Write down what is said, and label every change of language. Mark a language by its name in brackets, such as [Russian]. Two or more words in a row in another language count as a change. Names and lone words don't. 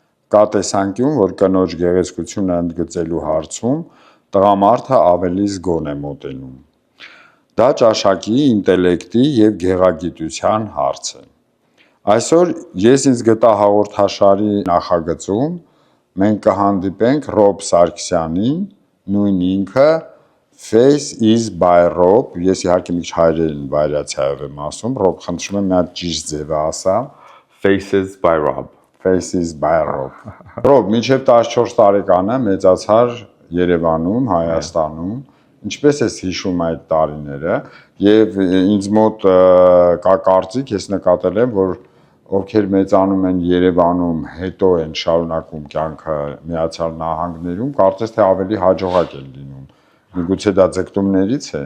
[Armenian] կա տեսանկյուն, որ կնոջ գեղեցկությունը ընդգծելու հարցում տղամարդը ավելի զգոն է մոտենում։ Դա ճաշակի, ինտելեկտի և գեղագիտության հարց է։ Այսօր ես ինձ գտա հաղորդաշարի նախագծում մենք կհանդիպենք Ռոբ Սարգսյանին, նույն ինքը Face is by Rob, ես իհարկե մի քիչ հայերեն վայրացիայով եմ ասում, Rob, խնդրում եմ մի հատ ճիշտ ձևը ասա։ Faces by Rob. Faces by Rob. Rob, մինչև 14 տարեկանը մեծացար Երևանում, Հայաստանում, ինչպես ես հիշում այդ տարիները, և ինձ մոտ կա կարծիք, ես նկատել եմ, որ ովքեր մեծանում են Երևանում, հետո են շարունակում կյանքը Միացյալ Նահանգներում, կարծես թե ավելի հաջողակ են լինում։ Միգուցե դա ձգտումներից է։